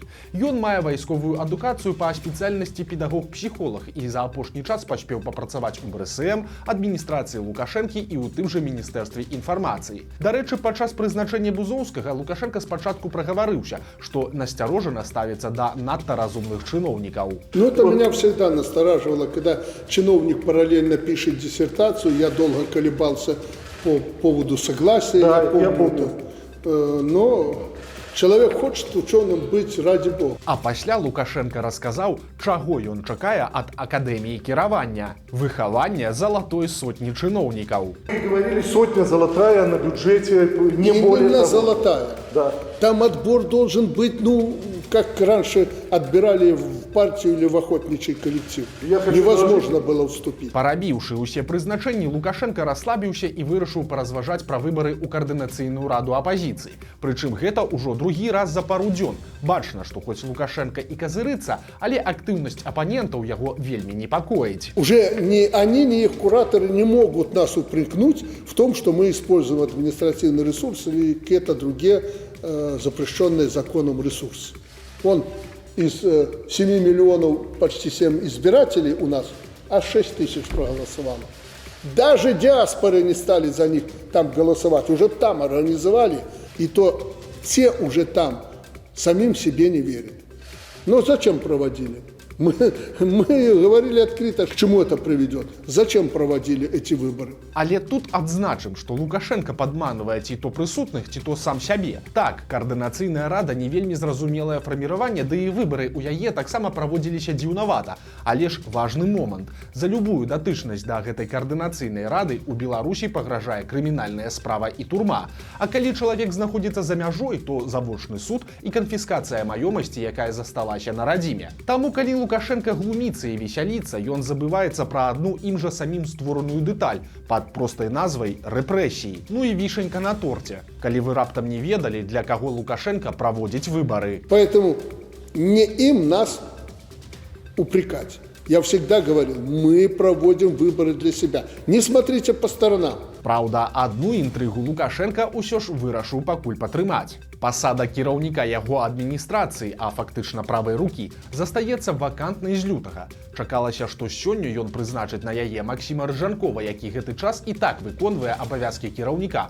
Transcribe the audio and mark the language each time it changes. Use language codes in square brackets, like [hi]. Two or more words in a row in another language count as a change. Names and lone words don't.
[be] Ён мае вайсковую адукацыю па спецыяльнасці педагог-псіхолог і за апошні час паспеў папрацаваць у БРСМ, адміністрацыі Лукашэнкі і ў тым жа міністэрстве інфармацыі. Дарэчы, падчас прызначэння Бузоўскага Лукашенка спачатку прагаварыўся, што насцярожана ставіцца да надта разумных чыноўнікаў. [ru] Ну, это меня всегда настораживало, когда чиновник параллельно пишет диссертацию, я долго колебался по поводу согласия, да, я помню. Но человек хочет ученым быть ради Бога. [be] А пасля Лукашенка расказаў, чаго ён чакае ад акадэміі кіравання. Выхавання залатой сотні чыноўнікаў. [ru] Вы говорили, сотня золотая на бюджете, не Именно более того. золотая. Да. Там отбор должен быть, ну, как раньше отбирали партию или в охотничий коллектив. Я хочу Невозможно было вступить. [be] Парабіўшы ўсе прызначэнні, Лукашенко расслабіўся і вырашыў паразважаць пра выбары ў каардынацыйную раду апазіцыі. Прычым гэта ўжо другі раз за пару дзён. Бачна, што хоць Лукашенко і казырыцца, але актыўнасць апанентаў яго вельмі непакоіць. [ru] Уже ни они, ни их кураторы не могут нас упрекнуть в том, что мы используем административный ресурс или какие-то другие запрещенные законом ресурсы. Он из 7 миллионов, почти 7 избирателей у нас, аж 6 тысяч проголосовало. Даже диаспоры не стали за них там голосовать, уже там организовали, и то те уже там самим себе не верят. Но зачем проводили? Мы говорили открыто, к чему это приведет. Зачем проводили эти выборы? [be] Але тут адзначым, што Лукашенко падманвае ці то прысутных, ці то сам сябе. Так, каардынацыйная рада не вельмі зразумелае фарміраванне, ды і выбары ў яе таксама праводзіліся дзіўнавата. Але ж важны момант. За любую датычнасць да гэтай каардынацыйнай рады ў Беларусі пагражае крымінальная справа і турма. А калі чалавек знаходзіцца за мяжой, то завочны суд і канфіскацыя маёмасці, якая засталася на радзіме. Таму калі Лукашенко глуміцца і весяліцца, ён забываецца пра адну ім жа самім створаную дэталь пад простай назвай рэпрэсіі. Ну і вішенька на торце. Калі вы раптам не ведалі, для каго Лукашенко праводзіць выбары. [ru] Поэтому не им нас упрекать. Я всегда говорил, мы проводим выборы для себя. Не смотрите по сторонам. [be] Праўда, адну інтрыгу Лукашенко ўсё ж вырашыў пакуль патрымаць. Пасада кіраўніка яго адміністрацыі, а фактычна правай рукі, застаецца вакантнай з лютага. Чакалася, што сёння ён прызначыць на яе Максіма Рыжанкова, які гэты час і так выконвае абавязкі кіраўніка.